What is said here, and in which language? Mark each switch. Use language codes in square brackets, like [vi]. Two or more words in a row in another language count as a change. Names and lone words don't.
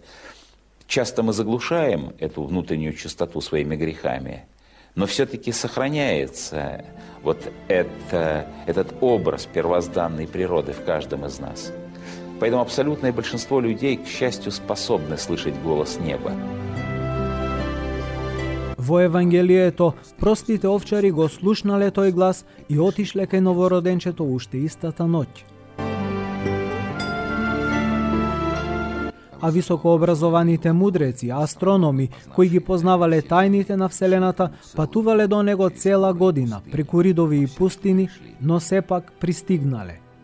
[ru] Часто мы заглушаем эту внутреннюю чистоту своими грехами, но все-таки сохраняется вот этот образ первозданной природы в каждом из нас. Поэтому абсолютное большинство людей, к счастью, способны слышать голос неба. [mk] Во Евангелието, простите овчари го слушнале тој глас и отишле кај новороденчето уште истата ноќ. А високообразованите мудреци, астрономи, кои ги познавале тајните на Вселената, патувале до него цела година, преку ридови и пустини, но сепак пристигнале.